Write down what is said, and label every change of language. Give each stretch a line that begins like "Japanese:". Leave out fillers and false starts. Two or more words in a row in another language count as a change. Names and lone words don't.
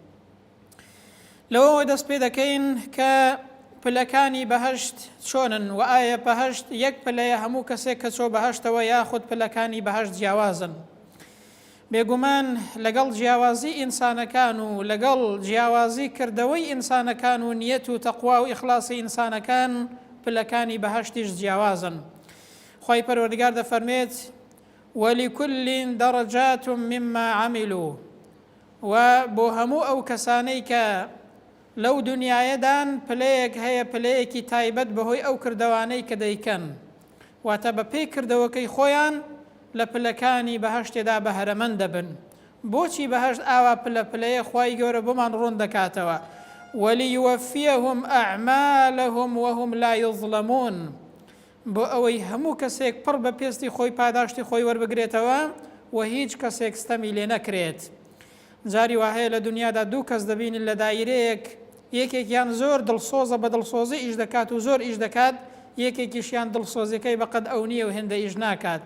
Central Kurdish: لەوەوە دەست پێ دەکەین کە پلەکانی بەهەشت چۆنن و ئایا بەهەشت یەک پلەیە هەموو کەسێک کە چۆ بەهەشتەوە یاخود پلەکانی بەهەشت جیاوازن. بێگومان لەگەڵ جیاوازی ئینسانەکان و لەگەڵ جیاوازی کردەوەی ئینسانەکان و نیەت و تەقوا و ئیخلاسی ئینسانەکان پلەکانی بەهەشتیش جیاوازن. خوای پەروەردگار دەفەرمێت
Arabic: وَلِكُلٍّ دَرَجَاتٌ مِّمَّا عَمِلُوا،
Central Kurdish: و بۆ هەموو ئەو کەسانەی کە لەو دنیایەدان پلەیەک هەیە، پلەیەکی تایبەت بەهۆی ئەو کردەوانەی کە دەیکەن، واتە بە پێی کردەوەکەی خۆیان لە پلەکانی بەهەشتێدا بەهرەمەند دەبن. بۆچی بەهەشت ئاوا پلەیە خوای گەورە بۆمان ڕوون دەکاتەوە
Arabic: وَلِيُوَفِّيَهُمْ أَعْمَالَهُمْ وَهُمْ لَا يُظْلَمُونَ،
Central Kurdish: بۆ ئەوەی هەموو کەسێک پڕ بە پێستی خۆی پاداشتی خۆی وەربگرێتەوە و هیچ کەسێک ستەمی لێ نەکرێت. جاری وهەیە لە دنیادا دوو کەس دەبینن لە دایرەیەک، یەکێکیان زۆر دڵسۆزە، بە دڵسۆزی ئیش دەکات و زۆر ئیش دەکات، یەکێکیشیان دڵسۆزەکەی بەقەد ئەو نییە و هێندە ئیش ناکات.